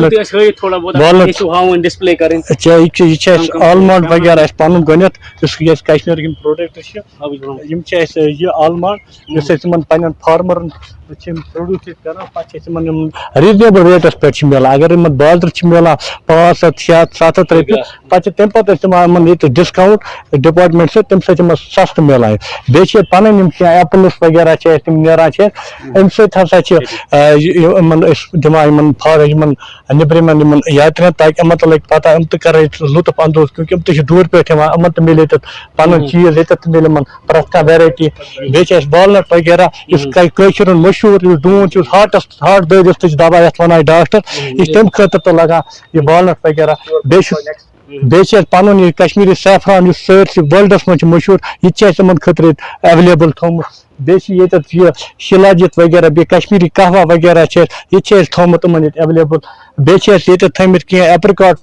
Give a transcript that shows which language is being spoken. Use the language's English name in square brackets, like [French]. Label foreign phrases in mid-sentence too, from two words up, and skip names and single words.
[Kashmiri] چاہے یہِ چھِ اَسہِ آلمنڈ وغیرہ اَسہِ پنُن گۄڈنیتھ یُس اَسہِ کشمیٖرٕکۍ یِم پروڈکٹ چھِ یِم چھِ اَسہِ یہِ آلمنڈ یُس اَسہِ یِمن پننٮ۪ن فارمرن چھِ یِم پروڈیوس ییٚتہِ کران پتہٕ چھِ اَسہِ یِمن یِم [English] reasonable rates [Kashmiri] پٮ۪ٹھ چھِ میلان اگر یِمن بازرٕ چھِ میلان 500 600 700 رۄپیہِ پتہٕ چھِ تمہِ پتہٕ أسۍ دِوان یِمن ییٚتہِ [English] discount department [Kashmiri] سۭتۍ تمہِ سۭتۍ یِمن سستہٕ میلان بیٚیہِ چھِ ییٚتہِ پنٕنۍ یِم کینٛہہ ایپلٕز وغیرہ چھِ اَسہِ تِم نیران چھِ اَسہِ اَمہِ سۭتۍ ہسا چھِ یِمن أسۍ دِوان یِمن نیبرِمٮ۪ن یِمن یاترین تاکہِ یِمن تہِ لگہِ پتہ یِم تہِ کرن لُطف اندوز کیونکہِ یِم تہِ چھِ دوٗرِ پٮ۪ٹھ یِوان یِمن تہِ میلہِ ییٚتٮ۪تھ پنُن چیٖز ییٚتٮ۪تھ تہِ میلہِ یِمن پرٛٮ۪تھ کانٛہہ ویرایٹی بیٚیہِ چھِ اَسہِ والنٹ وغیرہ یُس کٲشُر ہُنٛد مشہوٗر یُس ڈوٗن چھُ یُس ہارٹ دٲدِس تہِ چھِ دوا یتھ ونان ڈاکٹر یہِ چھِ تمہِ خٲطرٕ تہِ لگان یہِ والنٹ وغیرہ بیٚیہِ چھِ اَسہِ پنُن یہِ [English] Kashmiri saffron [Kashmiri] یُس سٲرسٕے وٲلڈس منٛز چھُ مشہوٗر یہِ تہِ چھِ اَسہِ یِمن خٲطرٕ ییٚتہِ ایویلیبل تھوٚومُت بیٚیہِ چھِ ییٚتٮ۪تھ یہِ شِلاجِت وغیرہ بیٚیہِ کشمیٖری قہوا وغیرہ چھِ اَسہِ یہِ تہِ چھِ اَسہِ تھوٚومُت یِمن ییٚتہِ ایویلیبل بیٚیہِ چھِ اَسہِ ییٚتٮ۪تھ تھٲومٕتۍ کینٛہہ ایپرِکاٹ